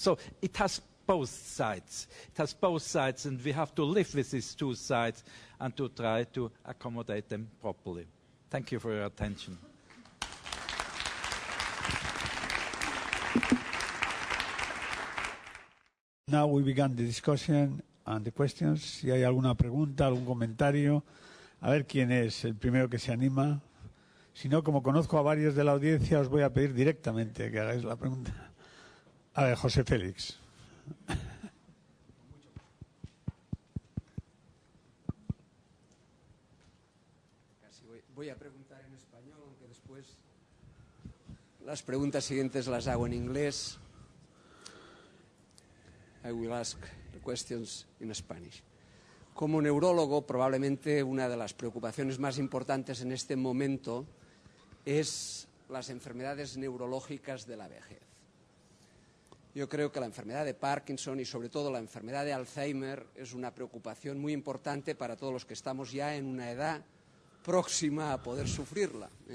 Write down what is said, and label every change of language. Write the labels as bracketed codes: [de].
[en] So it has both sides. It has both sides, and we have to live with these two sides and to try to accommodate them properly. Thank you for your attention. Now we began the discussion and the questions. [es] Si hay alguna pregunta, algún comentario, a ver quién es el primero que se anima. Si no, como conozco a varios de la audiencia, os voy a pedir directamente que hagáis la pregunta. A ver, José Félix. Voy a preguntar en español, aunque después las preguntas siguientes las hago en inglés. [en] I will ask the questions in Spanish. [es] Como neurólogo, probablemente una de las preocupaciones más importantes en este momento es las enfermedades neurológicas de la vejez. Yo creo que la enfermedad de Parkinson y sobre todo la enfermedad de Alzheimer es una preocupación muy importante para todos los que estamos ya en una edad próxima a poder sufrirla.